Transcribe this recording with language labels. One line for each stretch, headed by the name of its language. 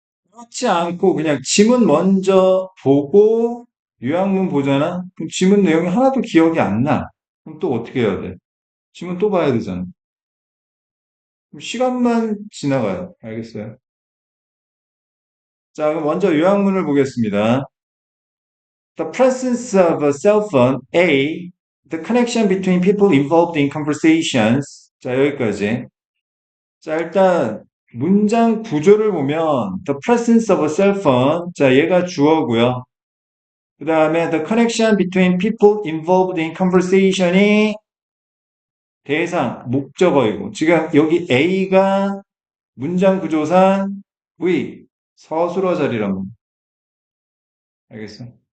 Korean: 그렇지 않고 그냥 지문 먼저 보고 요약문 보잖아? 그럼 지문 내용이 하나도 기억이 안 나. 그럼 또 어떻게 해야 돼? 지문 또 봐야 되잖아. 그럼 시간만 지나가요. 알겠어요? 자, 그럼 먼저 요약문을 보겠습니다.
English: The presence of a cell phone, A, the connection between people involved in conversations.
Korean: 자, 여기까지. 자, 일단 문장 구조를 보면
English: the presence of a cell phone.
Korean: 자, 얘가 주어고요. 그 다음에
English: the connection between people involved in conversation
Korean: 이 대상, 목적어이고 지금 여기 A가 문장 구조상 V, 서술어 자리란 말이야. 알겠어?